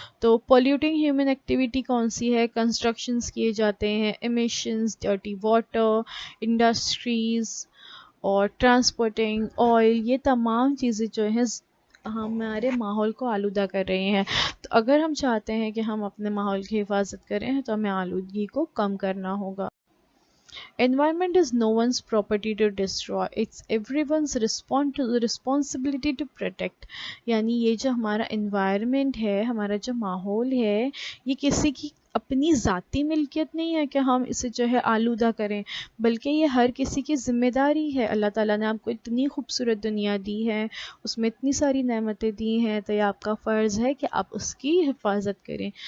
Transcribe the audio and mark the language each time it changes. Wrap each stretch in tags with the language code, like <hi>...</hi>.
<hi>तो polluting human activity कौन सी है? कंस्ट्रक्शंस किए जाते हैं, एमिशंस, डर्टी वाटर, इंडस्ट्रीज़ और ट्रांसपोर्टिंग ऑयल, ये तमाम चीज़ें जो हैं हमारे माहौल को आलूदा कर रही हैं। तो अगर हम चाहते हैं कि हम अपने माहौल की हिफाजत करें तो हमें आलूदगी को कम करना होगा।</hi> <en>Environment is no one's property to destroy, it's everyone's responsibility to protect।</en> <hi>यानी ये जो हमारा environment है, हमारा जो माहौल है, ये किसी की अपनी ज़ाती मिल्कियत नहीं है कि हम इसे जो है आलूदा करें, बल्कि ये हर किसी की ज़िम्मेदारी है। अल्लाह ताला ने आपको इतनी खूबसूरत दुनिया दी है, उसमें इतनी सारी नेमतें दी हैं, तो ये आपका फ़र्ज़ है कि आप उसकी हिफाजत करें।</hi>